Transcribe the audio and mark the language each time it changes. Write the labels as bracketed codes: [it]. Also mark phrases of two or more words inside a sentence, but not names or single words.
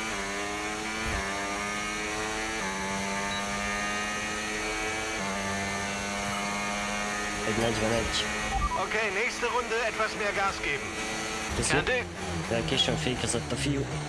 [hu] Egy 41. [de] Okay, nächste Runde etwas mehr Gas geben. [hu] Köszönöm. De későn fékezett a fiú.